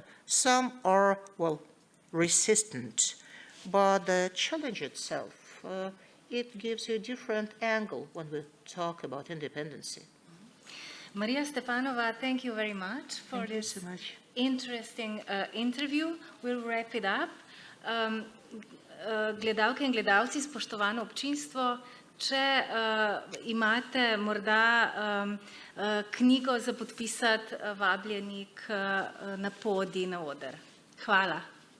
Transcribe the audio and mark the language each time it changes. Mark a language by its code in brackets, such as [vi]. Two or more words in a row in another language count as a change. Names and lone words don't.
[en] Some are, well, resistant, but the challenge itself, it gives you a different angle when we talk about independency. Maria Stepanova, thank you very much for Thank you this so much. interesting interview. We'll wrap it up. [sl] Gledalke in gledalci, spoštovano občinstvo, če imate morda knjigo za podpisati, vabljeni na podij, na oder. Hvala.